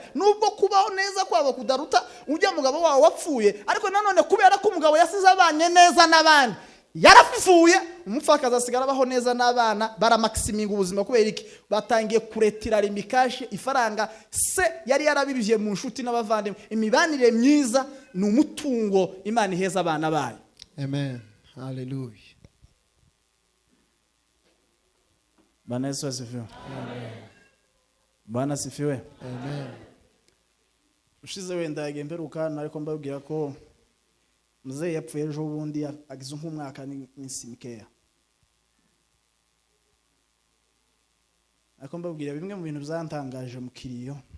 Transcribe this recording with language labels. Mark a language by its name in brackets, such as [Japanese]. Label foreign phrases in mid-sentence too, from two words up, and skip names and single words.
[Kinyarwanda] Nubwo kubaho neza kwabo kudaruta ujya mugabo wawe wapfuye, ariko nanone kubera ko umugabo yasize abanye neza n'abandi yarapfuye, umupfakazi asigara abaho neza n'abana baramaximinga ubuzima kubera iki batangiye kuretira limikashe ifaranga se yari yarabibije mu nshuti n'abavandimwe. Imibanire myiza ni umutungo Imana iheza abana bayo. Amen. Hallelujah. [Swahili] Bwana Yesu asifiwe. Amen. Bwana asifiwe. Amen. [Kinyarwanda] Ushize wenda yagemberuka ariko mbabwira ko mzee yapfuye ejo bundi agize nk'umwaka n'isi mikeya. Ariko mbabwira bimwe mu bintu byantangaje mu kiriyo.